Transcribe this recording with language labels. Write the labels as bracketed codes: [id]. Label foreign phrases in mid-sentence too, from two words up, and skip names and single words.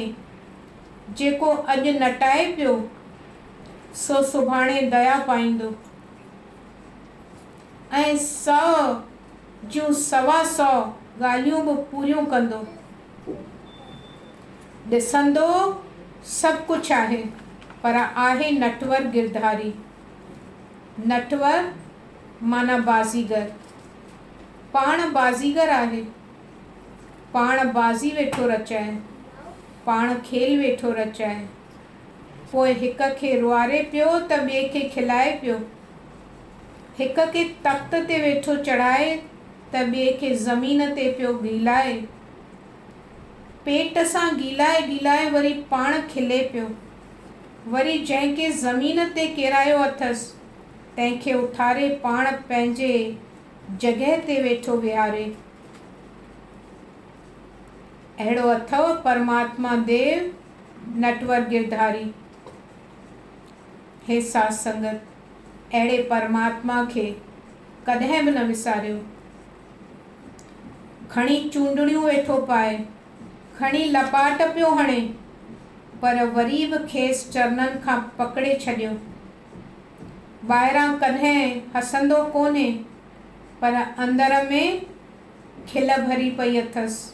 [sd] जेको अॼु नटाए पियो सो सुभाणे दया पाईंदो ऐं 100 जूं 125 ॻाल्हियूं बि पूरियूं कंदो। ॾिसंदो सभु कुझु आहे, पर आहे नटवर गिरधारी। नटवर माना बाज़ीगर। पाण बाज़ीगर आहे। पाण बाज़ी वेठो रचाए, पाण खेल वेठो रचाए। पोइ हिक खे रुआरे पियो त ॿिए खे खिलाए पियो। हिक खे तख़्त ते वेठो चढ़ाए त ॿिए खे ज़मीन ते पियो गीलाए। पेट सां गीलाए गीलाए वरी पाण खिले पियो। वरी जंहिंखे ज़मीन ते किरायो अथसि तंहिंखे उथारे पाण पंहिंजे जगह ते वेठो विहारे। अहिड़ो अथव परमात्मा देव नटवर गिरधारी। हे साध संगत, अहिड़े परमात्मा खे कॾहिं बि न विसारियो। खणी चूंडड़ियूं वेठो पाए, खणी लपाट पियो हणे, पर वरी बि खेसि चरणनि खां पकड़े छॾियो। ॿाहिरां कॾहिं हसंदो कोन्हे, पर अंदर में खिल भरी पई अथसि।